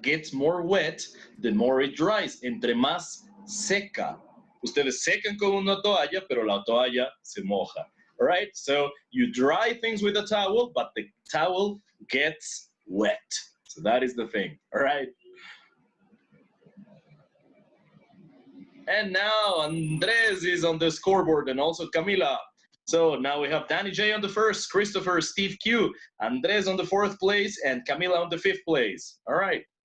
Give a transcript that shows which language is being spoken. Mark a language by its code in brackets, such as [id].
[en] Gets more wet, the more it dries. [es] Entre más seca. Ustedes secan con una toalla, pero la toalla se moja. [en] All right, so you dry things with a towel, but the towel gets wet. So that is the thing. All right. And now Andres is on the scoreboard and also Camila. So now we have Danny J on the first, Christopher, Steve Q, Andres on the fourth place, and Camila on the fifth place. All right.